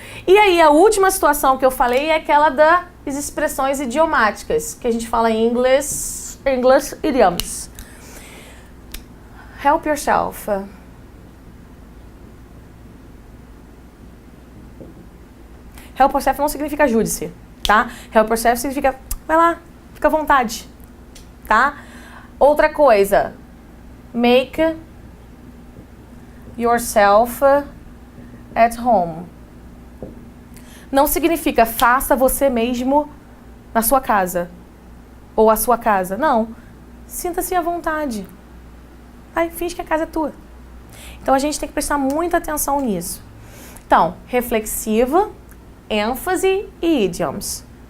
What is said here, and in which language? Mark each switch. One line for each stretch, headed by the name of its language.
Portuguese: E aí, a última situação que eu falei é aquela das expressões idiomáticas, que a gente fala em English idioms.
English: Help yourself. Help yourself
Portuguese: não significa ajude-se, tá?
English: Help yourself
Portuguese: significa, vai lá, fica à vontade, tá? Outra coisa,
English: make yourself at home.
Portuguese: Não significa faça você mesmo na sua casa, ou a sua casa, não. Sinta-se à vontade. Vai, finge que a casa é tua. Então, a gente tem que prestar muita atenção nisso. Então, reflexiva, ênfase e idioms.